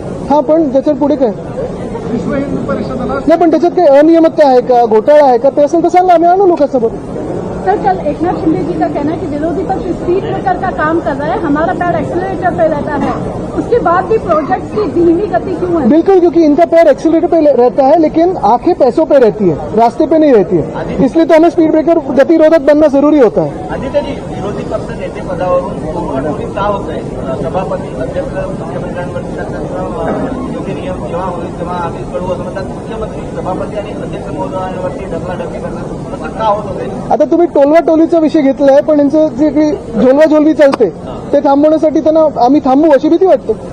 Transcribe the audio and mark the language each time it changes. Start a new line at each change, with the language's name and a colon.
Marathi: हा पण त्याच्यात पुढे काय विश्व हिंदू परिषदेला नाही, पण त्याच्यात काही अनियमितता आहे का, घोटाळा आहे का, ते असेल तर सांगा, आम्ही आणू लोकांसोबत.
Hindi: सर, कल एकनाथ शिंदे जी का कहना है कि विरोधी पक्ष स्पीड ब्रेकर का काम कर रहा है, हमारा पैर एक्सीलरेटर पे रहता है, उसके बाद भी प्रोजेक्ट की धीमी गति क्यों है? बिल्कुल, क्योंकि इनका पैर एक्सीलरेटर पे रहता है लेकिन आंखें पैसों पे रहती है, रास्ते पे नहीं रहती है. इसलिए तो हमें स्पीड ब्रेकर गतिरोधक बनना जरूरी होता है.
Marathi: आदित्यजी, विरोधी पक्ष नेते पदावरून टोलवाटोली का होत आहे? सभापती, अध्यक्ष, मुख्यमंत्र्यांवरती योग्य नियम जेव्हा होईल तेव्हा आम्ही कळू असं म्हणतात. मुख्यमंत्री, सभापती आणि अध्यक्ष महोदयांवरती ढकलाढकली करतात, असं का होत होते? आता तुम्ही टोलवा टोलीचा विषय घेतलाय, पण यांचं जे काही झोलवाझोलवी चालते ते थांबवण्यासाठी त्यांना आम्ही थांबू अशी भीती वाटते.